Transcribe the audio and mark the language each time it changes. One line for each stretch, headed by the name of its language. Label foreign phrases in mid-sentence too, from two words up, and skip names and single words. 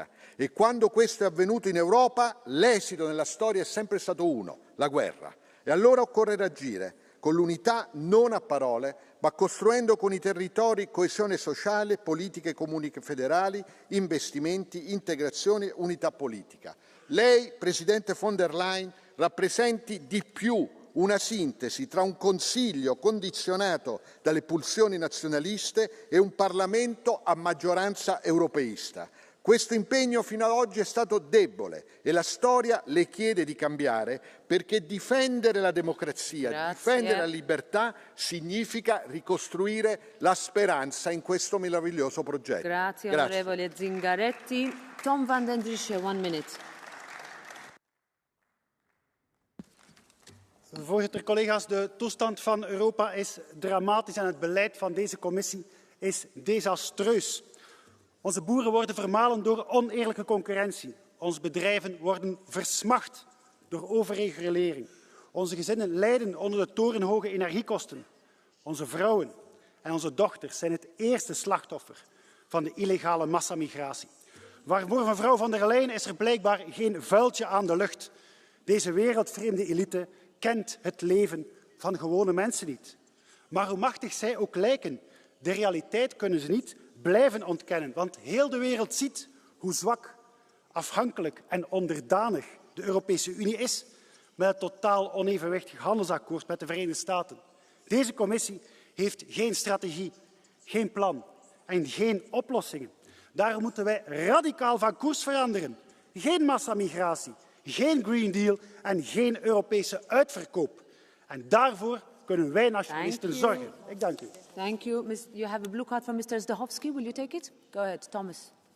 Italian: E quando questo è avvenuto in Europa, l'esito nella storia è sempre stato uno, la guerra. E allora occorre reagire con l'unità non a parole, ma costruendo con i territori coesione sociale, politiche comuni federali, investimenti, integrazione, unità politica. Lei, Presidente von der Leyen, rappresenti di più una sintesi tra un Consiglio condizionato dalle pulsioni nazionaliste e un Parlamento a maggioranza europeista. Questo impegno fino ad oggi è stato debole e la storia le chiede di cambiare perché difendere la democrazia, difendere la libertà significa ricostruire la speranza in questo meraviglioso progetto. Grazie, onorevole Zingaretti.
English: Tom van den Driesche, 1 minute.
Dutch: Voorzitter, collega's, de toestand van Europa is dramatisch en het beleid van deze commissie is desastreus. Onze boeren worden vermalen door oneerlijke concurrentie. Onze bedrijven worden versmacht door overregulering. Onze gezinnen lijden onder de torenhoge energiekosten. Onze vrouwen en onze dochters zijn het eerste slachtoffer van de illegale massamigratie. Voor mevrouw von der Leyen is er blijkbaar geen vuiltje aan de lucht. Deze wereldvreemde elite kent het leven van gewone mensen niet. Maar hoe machtig zij ook lijken, de realiteit kunnen ze niet blijven ontkennen. Want heel de wereld ziet hoe zwak, afhankelijk en onderdanig de Europese Unie is met het totaal onevenwichtig handelsakkoord met de Verenigde Staten. Deze commissie heeft geen strategie, geen plan en geen oplossingen. Daarom moeten wij radicaal van koers veranderen. Geen massamigratie, geen Green Deal en geen Europese uitverkoop. En daarvoor kunnen wij nationalisten zorgen. Ik dank u.
English: Thank you. You have a blue card from Mr. Zdechowski. Will you take it? Go ahead, Thomas.